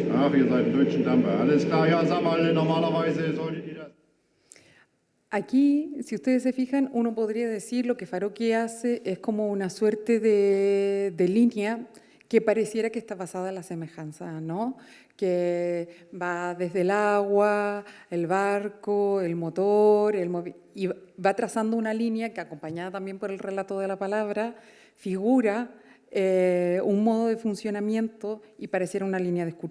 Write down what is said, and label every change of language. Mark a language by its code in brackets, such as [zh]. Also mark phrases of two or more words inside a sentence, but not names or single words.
[de] hoffe, ihr seid in deutschen Dampfer. Alles klar, ja, sag mal, normalerweise solltet ihr das... [es] Aquí, si ustedes se fijan, uno podría decir lo que Farocki hace es como una suerte de línea que pareciera que está basada en la semejanza, ¿no? Que va desde el agua, el barco, el motor, y va trazando una línea que, acompañada también por el relato de la palabra, figura un modo de funcionamiento y pareciera una línea discursiva.